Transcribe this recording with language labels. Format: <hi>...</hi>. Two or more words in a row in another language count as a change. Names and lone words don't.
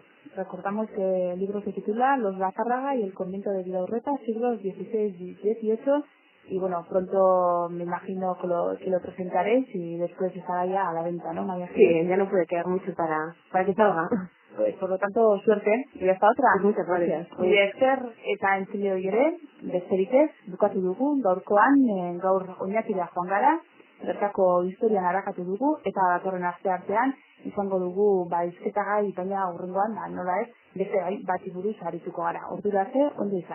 <es>Recordamos que el libro se titula Los Lazárraga y el convento de Vidaurreta, siglos XVI y XVIII, y bueno, pronto me imagino que lo presentaréis y después estará ya a la venta, ¿no, María? Sí, ya no puede quedar mucho para que salga. Pues, por lo tanto, suerte, y hasta otra. Pues muchas gracias.</es> <eu>Nire esker eta entzile hori ere, besterik ez, bukatu dugu, gaurkoan, gaur oinatira joan gara, bertako historian arakatu dugu, eta datorren aste artean, izango dugu, hizketagai, baina aurrengoan, nola ez, beste gai, bati buruz arituko gara.</eu>